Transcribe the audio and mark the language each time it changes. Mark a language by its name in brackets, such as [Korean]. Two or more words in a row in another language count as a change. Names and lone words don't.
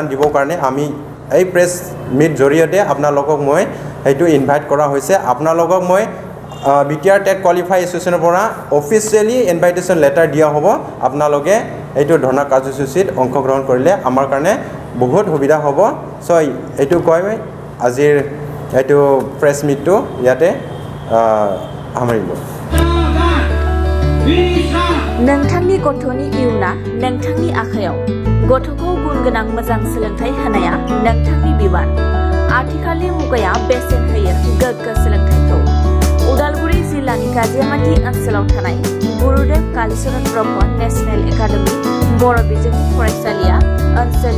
[Assamese] দিবৰ কাৰণে আমি এই [English] press meet [Assamese] জৰিয়তে আপোনালোকক মই সেইটো ইনভাইট কৰা হৈছে আপোনালোকক মই BTR টেট কোৱালিফাই এছ'চিয়েশ্যনৰ পৰা [English] officially invitation letter [Assamese] দিয়া হ'ব আপোনালোকে এইটো ধৰ্ণা কাৰ্যসূচীত অংশগ্ৰহণ কৰিলে আমাৰ কাৰণে বহুত সুবিধা হ'ব চ' এইটো কৈ আজিৰ এইটো প্ৰেছ মিটটো ইয়াতে हामरिलो [Bodo] नोंथांनि गथ'नि इयुना नोंथांनि आखायाव गथ'खौ गुन गोनां मोजां सोलोंथाइ होनाया नोंथांनि बिबान आथिखालनि मुगाया बेसेन होयो गोग्गो सोलोंथाइखौ उदालगुरि जिल्लानि गाजियामाटी ओनसोलाव थानाय गुरुदेव कालीचरण ब्रह्म नेशनेल एकाडेमी बर' बिजोंनि फरायसालिया ओनसोलनि